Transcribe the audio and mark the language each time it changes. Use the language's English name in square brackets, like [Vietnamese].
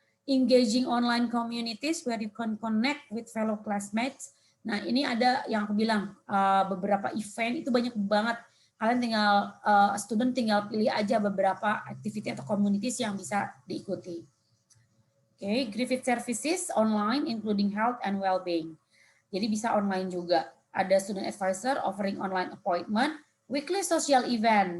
[English] Engaging online communities where you can connect with fellow classmates. [Indonesian] Nah ini ada yang aku bilang beberapa event itu banyak banget. Kalian tinggal, student tinggal pilih aja beberapa activity atau communities yang bisa diikuti. [English] Okay, Griffith Services online, including health and well-being. [Indonesian] Jadi bisa online juga. Ada [English] student advisor offering online appointment, weekly social event.